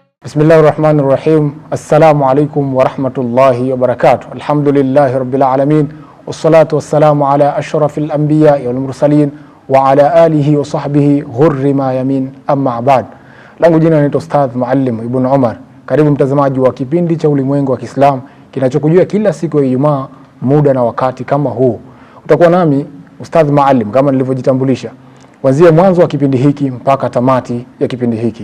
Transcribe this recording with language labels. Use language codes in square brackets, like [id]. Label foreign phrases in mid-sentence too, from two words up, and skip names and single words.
[ar] بسم الله الرحمن الرحيم. السلام عليكم ورحمة الله وبركاته. الحمد لله رب العالمين. والصلاة والسلام على أشرف الأنبياء والمرسلين وعلى آله وصحبه الغر الميامين، أما بعد. [sw] Langu jina ni Ustadh Muallim Ibn Umar. Karibu mtazamaji wa kipindi cha Ulimwengu wa Kiislamu kinachokujia kila siku ya Ijumaa muda na wakati kama huu. Utakuwa nami Ustadh Muallim kama nilivyojitambulisha, kuanzia mwanzo wa kipindi hiki mpaka tamati ya kipindi hiki.